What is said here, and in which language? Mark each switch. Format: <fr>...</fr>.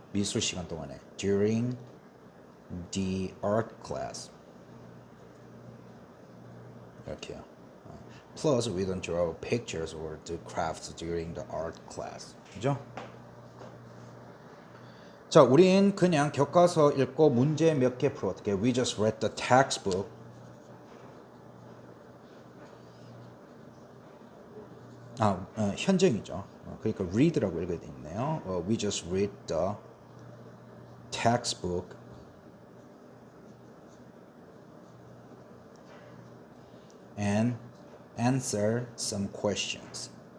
<ko>미술 시간 동안에</ko> <en>during the art class.</en> <ko>이렇게요.</ko> <en>Plus we don't draw pictures or do crafts during the art class.</en> <ko>그죠? 자, 우린 그냥 교과서 읽고 문제 몇 개 풀어. 어떻게?</ko> <en>We just read the textbook.</en> <ko>현정이죠. 그러니까 read라고 읽어야 되겠네요.</ko> <en>We just read the textbook and answer some questions.</en>